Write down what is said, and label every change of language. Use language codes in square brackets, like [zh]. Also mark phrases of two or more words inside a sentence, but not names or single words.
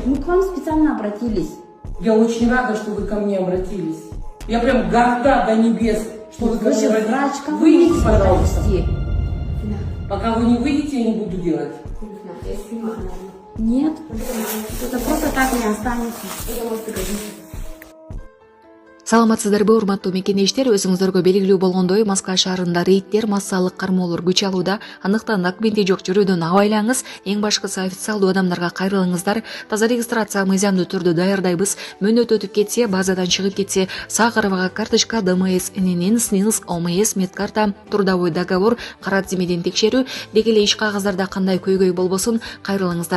[ru] Мы к вам специально обратились. Я очень рада, что вы ко мне обратились. Я прям горда до небес, что вы ко Вы мне же обратились. врач, кому Выйдите, вы пожалуйста. подойти? Пока вы не выйдете, я не буду делать. Нет, это просто так не останется. [ky] Саламатсыздарбы, урматтуу мекенештер, өзүңүздөргө белгилүү болгондой, Москва шаарында рейдтер, массалык кармоолор күч алууда. Андыктан документи жок жүрүүдөн абайлаңыз. Эң башкысы официалдуу адамдарга кайрылыңыздар. Таза регистрация мыйзамдуу түрдө даярдайбыз. Мөөнөт өтүп кетсе, базадан чыгып кетсе, сак арбага карточка, ДМС, ННН, СНИЛС, ОМС, медкарта, [ru] трудовой договор, [ky] кара тизмеден текшерүү, деги эле иш кагаздарда кандай көйгөй болбосун, кайрылыңыздар.